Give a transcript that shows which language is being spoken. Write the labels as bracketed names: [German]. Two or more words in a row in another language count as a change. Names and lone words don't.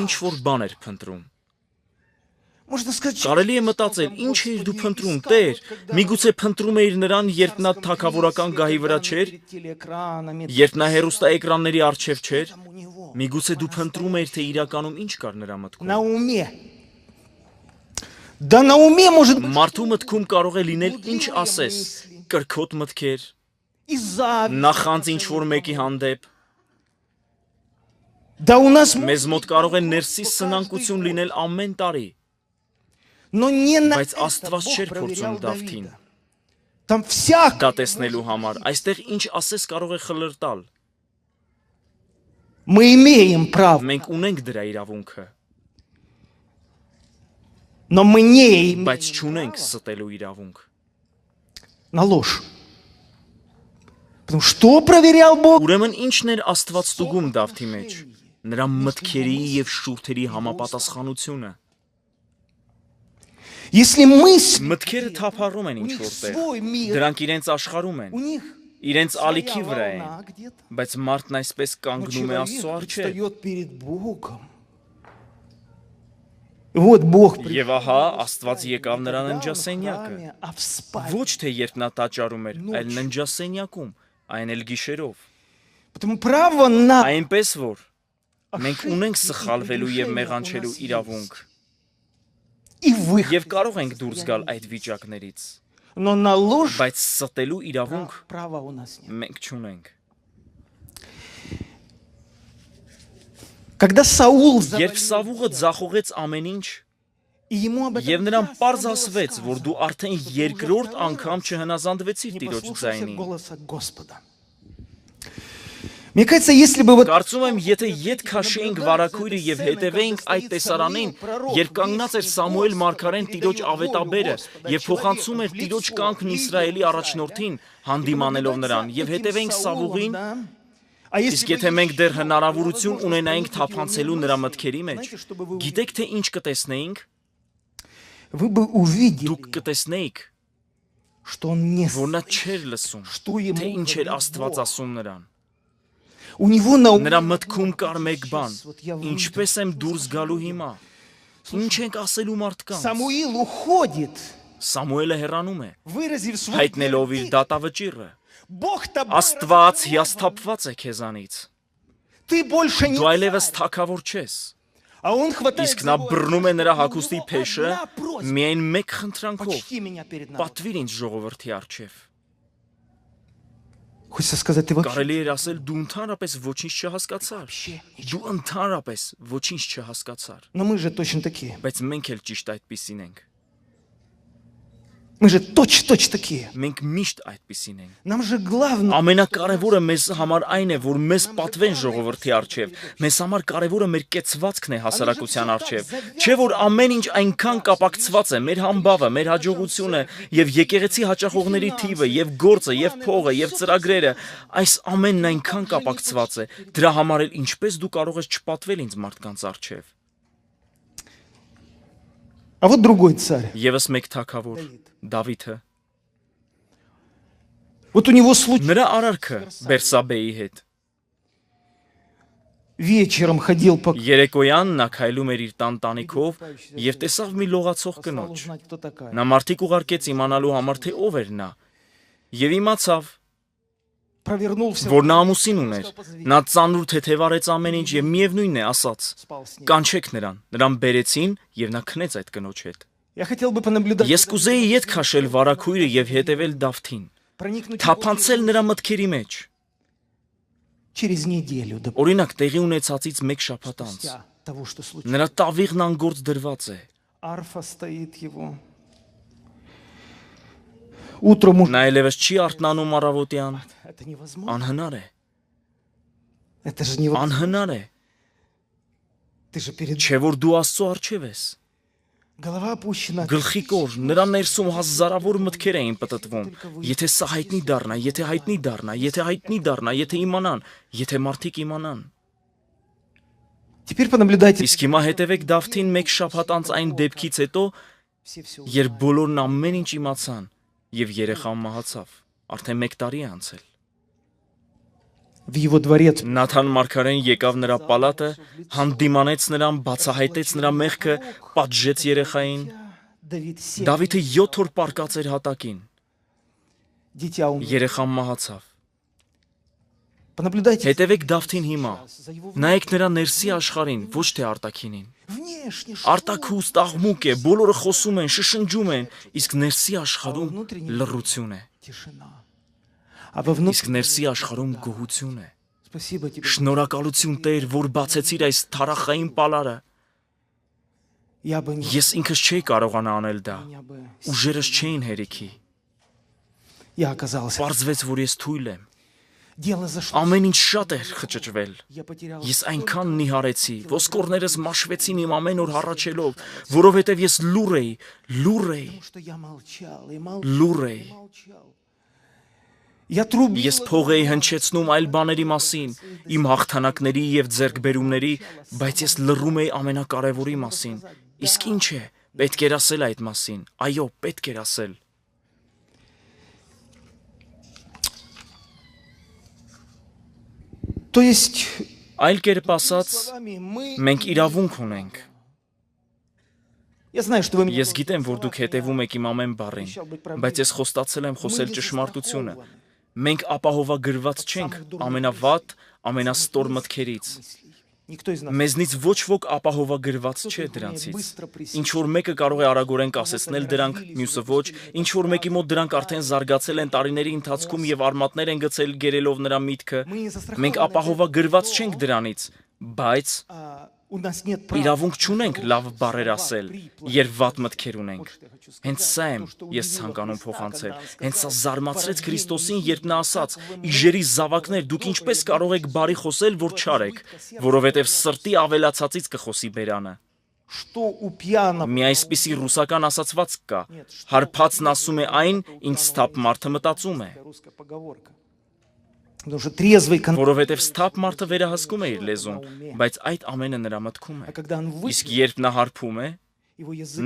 [Armenian] ինչ որ бан էր փնտրում։ [Russian] Можно сказать, [Armenian] Կարելի է մտածել, ինչ էիր դու փնտրում, Տեր։ Միգուցե փնտրում էիր նրան, երբ նա թագավորական գահի վրա չէր, երբ նա հեռուստաէկրանների առջև չէր։ Միգուցե դու փնտրում էիր, թե իրականում ինչ կար նրա մտքում։ [Russian] на уме. Да на уме может быть [Armenian] Մարդու մտքում կարող է լինել ինչ ասես, կրքոտ մտքեր, [Russian] и зависть. [Armenian] նախանձ ինչ որ մեկի հանդեպ։ [Russian] Да у нас [Armenian] Մեզ մոտ կարող է ներսիս սնանկություն լինել ամեն տարի, [Russian] но не на [Armenian] բայց [Russian] это [Armenian] Աստված [Russian] Бог [Armenian] չէր [Russian] проверял [Armenian] փորձում Դավթին։ [Russian] Давида. Там всяко [Armenian] Դա տեսնելու համար, այստեղ ինչ ասես կարող է խլրտալ։ [Russian] мы имеем право, [Armenian] Մենք ունենք дրա իրավունքը, [Russian] но мы не имеем [Armenian] բայց չունենք ստելու իրավունք։ [Russian] на ложь. Потому что проверял Бог? [Armenian] Ուրեմն ինչն էր Աստված ստուգում Դավթի մեջ։ Նրա մտքերի եւ շուրթերի համապատասխանությունը։ [Russian] Если мысли [Armenian] Մտքերը թափառում են [Russian] у [Armenian] ինչ [Russian] них [Armenian] որտեղ։ [Russian] свой мир, [Armenian] Դրանք իրենց աշխարհում են, [Russian] у них [Armenian] իրենց ալիքի [Russian] своя [Armenian] վրա են, [Russian] волна где-то. [Armenian] բայց մարդն այսպես [Russian] Но [Armenian] կանգնում է Աստծո [Russian] человек [Armenian] առջև։ [Russian] предстает перед Богом. Вот Бог [Armenian] Եվ ահա Աստված եկավ նրա [Russian] не в [Armenian] ննջասենյակը։ [Russian] храме, а в спальне. [Armenian] Ոչ թե երբ նա տաճարում էր, այլ ննջասենյակում, այն էլ гիշերով։ [Russian] Потому право на [Armenian] Այնպես որ մենք [Russian] ошибки [Armenian] ունենք [Russian] и [Armenian] սխալվելու եւ [Russian] прегрешения [Armenian] մեղանչելու [Russian] у нас [Armenian] իրավունք [Russian] есть. И выход. [Armenian] եւ կարող ենք դուրս գալ այդ վիճակներից, [Russian] Но на ложь [Armenian] բայց ստելու իրավունք [Russian] права у нас нет. [Armenian] մենք չունենք։ [Russian] Когда Саул [Armenian] Երբ Սավուղը ձախողեց ամեն ինչ [Russian] и ему об этом [Armenian] եւ նրան [Russian] ясно [Armenian] պարզ [Russian] было [Armenian] ասվեց, որ [Russian] сказано, [Armenian] դու արդեն [Russian] что ты [Armenian] երկրորդ [Russian] уже [Armenian] անգամ [Russian] второй раз [Armenian] չհնազանդվեցիր [Russian] не [Armenian] Տիրոջ [Russian] послушался [Armenian] ձայնին։ [Russian] голоса Господа. Мне кажется, если бы вот [Armenian] Կարծում եմ, եթե ետ քաշեինք վարակույրը եւ հետևեինք այդ տեսարանին, երբ կանգնած էր Սամուել մարգարեն Տիրոջ ավետաբերը եւ փոխանցում էր Տիրոջ կամքն Իսրայելի առաջնորդին, հանդիմանելով նրան, եւ հետևեինք Սավուղին, իսկ եթե մենք դեռ հնարավորություն ունենայինք թափանցելու նրա մտքերի մեջ, գիտեք թե ինչ կտեսնեինք, [Russian] вы бы увидели, [Armenian] դուք կտեսնեիք, [Russian] что он не [Armenian] որ նա [Russian] слышит, [Armenian] չէր լսում, [Russian] что ему [Armenian] թե ինչ էր [Russian] говорит [Armenian] Աստված [Russian] Бог. [Armenian] ասում նրան։ [Russian] У него на уме [Armenian] Նրա [Russian] одно, [Armenian] մտքում [Russian] как [Armenian] կար մեկ [Russian] сейчас [Armenian] բան. [Russian] вот я выйду. [Armenian] Ինչպես եմ դուրս գալու հիմա։ Ինչ ենք ասելու մարդկանց։ [Russian] Самуил уходит, [Armenian] Սամուելը հեռանում է, [Russian] выразив свой [Armenian] հայտնելով իր [Russian] вердикт. [Armenian] դատավճիռը։ [Russian] Бог тобой [Armenian] Աստված [Russian] разделался. [Armenian] հիասթափված է քեզանից։ [Russian] Ты больше не [Armenian] Դու այլևս [Russian] царь. [Armenian] թագավոր չես։ [Russian] А он хватает [Armenian] Իսկ [Russian] за [Armenian] նա [Russian] его [Armenian] բռնում է [Russian] одежду. [Armenian] նրա [Russian] У него [Armenian] հագուստի փեշը, [Russian] одна просьба. [Armenian] միայն մեկ խնդրանքով. [Russian] Почти меня перед народом. [Armenian] Պատվիր ինձ ժողովրդի առջև։ [Russian] Хочется сказать, ты вообще [Armenian] Կարելի էր ասել դու ընդհանրապես ոչինչ չհասկացար։ [Russian] вообще ничего. [Armenian] Դու ընդհանրապես ոչինչ չհասկացար։ [Russian] Но мы же точно такие. [Armenian] Բայց մենք էլ ճիշտ այդպիսին ենք։ [Russian] Мы же точно такие. [Armenian] Մենք միշտ այդպիսին ենք։ [Russian] Нам же главное [Armenian] Ամենակարևորը մեզ համար այն է, որ մեզ պատվեն ժողովրդի առջև։ Մեզ համար կարևորը մեր կեցվածքն է հասարակության առջև։ Չէ որ ամեն ինչ այնքան կապակցված է, մեր համբավը, մեր հաջողությունը եւ եկեղեցի հաճախողների թիվը եւ գործը եւ փողը եւ ծրագրերը, այս ամենն այնքան կապակցված է։ Դրա համար էլ ինչպես դու կարող ես չպատվել ինձ մարդկանց առջև։ [Russian] А вот другой царь. [Armenian] Եվս մեկ թագավոր, Դավիթը։ [Russian] Вот у него случай. [Armenian] Նրա արարքը Բերսաբեի հետ։ [Russian] Вечером ходил по [Armenian] Երեկոյան նա քայլում էր իր տան տանիքով եւ տեսավ մի լողացող [Russian] стал [Armenian] կնոջ։ [Russian] узнать, кто такая. [Armenian] Նա մարդիկ ուղարկեց իմանալու համար թե ով էր նա։ Եվ իմացավ, [Russian] Провернулся. [Armenian] որ նա ամուսին ուներ։ Նա ծանր թեթևարեց ամեն ինչ եւ միևնույնն է ասաց. [Russian] Спал с ней. [Armenian] Կանչեք նրան բերեցին եւ նա քնեց այդ կնոջ հետ։ [Russian] Я хотел бы понаблюдать. [Armenian] Ես կուզեի ետ քաշել վարակույրը եւ հետևել Դավթին, [Russian] Проникнуть в его [Armenian] թափանցել [Russian] жизнь. [Armenian] նրա մտքերի մեջ։ [Russian] через неделю, [Armenian] Օրինակ, տեղի ունեցածից մեկ շաբաթ անց [Russian] спустя того, что случилось. [Armenian] նրա տավիղն անգործ դրված է։ [Russian] Арфа стоит его. Утром уже... [Armenian] Նա ելևս չի արթնանում առավոտյան, [Russian] Это невозможно. [Armenian] անհնար է, [Russian] Это же невозможно. [Armenian] անհնար է, [Russian] Ты же перед... [Armenian] չէ որ դու Աստծո առջև ես։ [Russian] Голова опущена. [Armenian] Գլխի կոր, նրա ներսում հազարավոր մտքեր էին պտտվում։ Եթե սա հայտնի դառնա, եթե հայտնի դառնա, եթե հայտնի դառնա, եթե իմանան, եթե մարդիկ իմանան։ [Russian] Теперь понаблюдайте. [Armenian] Իսկ հիմա հետևեք Դավթին մեկ շաբաթ անց այն դեպքից հետո, [Russian] Все [Armenian] երբ բոլորն ամեն ինչ իմացան եւ երեխան մահացավ։ Արդեն 1 տարի է անցել։ [Russian] в его дворец. [Armenian] Նաթան մարգարեն եկավ նրա պալատը, հանդիմանեց նրան, բացահայտեց նրա մեղքը, պատժեց երեխային։ [Russian] Давид 7. [Armenian] Դավիթը 7 օր պարկած էր հատակին։ [Russian] Дитя умер. [Armenian] Երեխան մահացավ։ [Russian] Понаблюдайте. [Armenian] Հետևեք Դավթին հիմա։ [Russian] За его [Armenian] Նայեք նրա ներսի աշխարհին, ոչ թե արտաքինին։ [Russian] внешне. [Armenian] Արտաքուս աղմուկ է, բոլորը խոսում են, շշնջում են, իսկ ներսի աշխարհում լռություն է։ [Russian] Тишина. А во внутрь... [Armenian] Իսկ ներսի աշխարհում գոհություն է։ [Russian] Спасибо тебе. [Armenian] Շնորհակալություն Տեր, որ բացեցիր այս թարախային պալարը։ [Russian] Я бы не... [Armenian] Ես ինքս չէի կարողանա անել դա։ [Russian] Меня бы... [Armenian] Ուժերս չէին հերիքի։ [Russian] Я оказался. [Armenian] Պարզվեց, որ ես թույլ եմ։ [Russian] Дело зашло. [Armenian] Ամեն ինչ շատ էր խճճվել։ [Russian] Я потерял... [Armenian] Ես այնքան նիհարեցի, ոսկորներս մաշվեցին իմ ամեն օր հառաչելով, որովհետև ես լուր էի, [Russian] Потому что я молчал и молчал. [Armenian] լուր էի։ [Russian] и молчал. Я трубил... [Armenian] Ես փող էի հնչեցնում այլ բաների մասին, իմ հաղթանակների եւ ձեռքբերումների, բայց ես լռում էի ամենակարևորի մասին։ Իսկ ինչ է, պետք էր ասել այդ մասին։ Այո, պետք էր ասել։ [Russian] То есть... [Armenian] Այլ կերպ ասած, [Russian] словами, мы... [Armenian] մենք իրավունք ունենք։ [Russian] Я знаю, что вы меня... [Armenian] Ես գիտեմ, որ դուք հետևում եք իմ ամեն բառին, բայց ես խոստացել եմ խոսել ճշմարտությունը։ Մենք ապահովագրված չենք ամենավատ, ամենաստոր մտքերից։ [Russian] Никто из нас... [Armenian] Մեզնից ոչ ոք ապահովագրված չէ դրանցից։ Ինչ որ մեկը կարող է արագորեն կասեցնել դրանք, մյուսը ոչ, ինչ որ մեկի մոտ դրանք արդեն զարգացել են տարիների ընթացքում եւ արմատներ են գցել գերելով նրա միտքը։ [Russian] Мы не застрахованы. [Armenian] Մենք ապահովագրված չենք դրանից, բայց [Russian] У нас нет права... [Armenian] իրավունք չունենք լավ բառեր ասել, երբ վատ մտքեր ունենք։ Հենց սա եմ ես ցանկանում փոխանցել։ Հենց սա զարմացրեց Քրիստոսին, երբ նա ասաց. «Իժերի զավակներ, դուք ինչպես կարող եք բարի խոսել, որ չարեք, որովհետև սրտի ավելացածից կխոսի բերանը»։ [Russian] Что у пьяного... [Armenian] Մի այսպիսի ռուսական ասացվածք կա. հարբածն ասում է այն, ինչ սթափ մարդը մտածում է։ [Russian] Русская поговорка. Потому что трезвый... [Armenian] Որովհետև սթափ մարդը վերահսկում է իր լեզուն, բայց այդ ամենը նրա մտքում [Russian] А [Armenian] է։ [Russian] когда он [Armenian] Իսկ [Russian] выпьет, [Armenian] երբ նա հարբում է, [Russian] его язык...